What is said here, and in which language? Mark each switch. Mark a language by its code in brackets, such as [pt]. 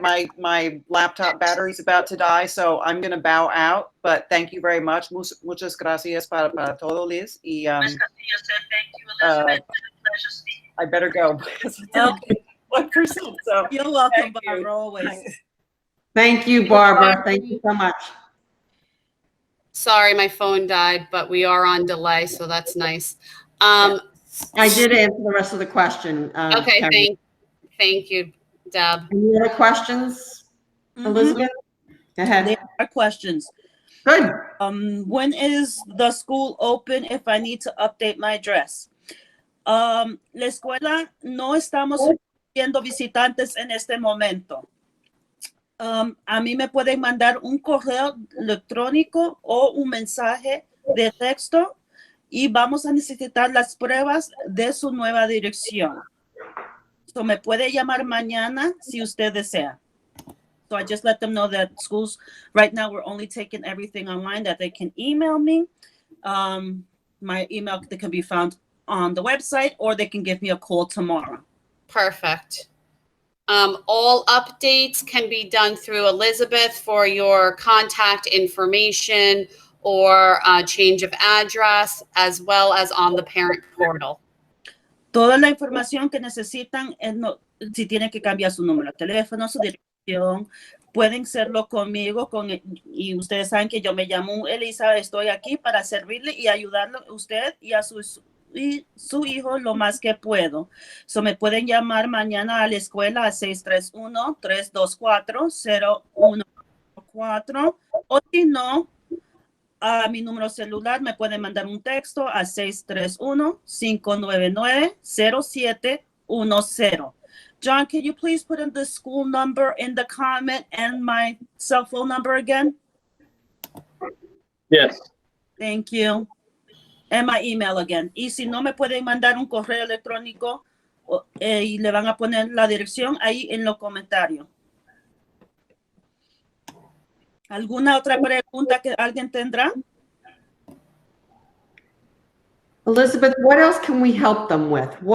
[en] My laptop battery's about to die, so I'm going to bow out. But thank you very much. [es] Muchas gracias para todo, Liz. Y, [en] Thank you, Elizabeth. Pleasure speaking. I better go. Okay. 1%. So You're welcome, Thank you. Barbara, always. Thank you, Barbara. Thank you so much. Sorry, my phone died, but we are on delay, so that's nice. I did answer the rest of the question. Okay, Karen. thank you, Deb. Any other questions, Elizabeth? Go ahead. There are questions. Good. When is the school open if I need to update my address? [es] La escuela no estamos recibiendo visitantes en este momento. A mí me pueden mandar un correo electrónico o un mensaje de texto y vamos a necesitar las pruebas de su nueva dirección. So me puede llamar mañana si usted desea. [en] So I just let them know that schools, right now, we're only taking everything online, that they can email me. My email that can be found on the website, or they can give me a call tomorrow. Perfect. All updates can be done through Elizabeth for your contact information or change of address, as well as on the parent portal. [es] Toda la información que necesitan, si tienen que cambiar su número de teléfono, su dirección, pueden hacerlo conmigo. Y ustedes saben que yo me llamo Elisa, estoy aquí para servirle y ayudarle a usted y a su hijo lo más que puedo. So me pueden llamar mañana a la escuela a 631-324-0144 o si no, a mi número celular me pueden mandar un texto a 631-599-0710. [en] John, can you please put in the school number in the comment and my cell phone number again? Yes. Thank you. And my email again. [es] Y si no, me pueden mandar un correo electrónico y le van a poner la dirección ahí en los comentarios. ¿Alguna otra pregunta que alguien tendrá? [en] Elizabeth, what else can we help them with?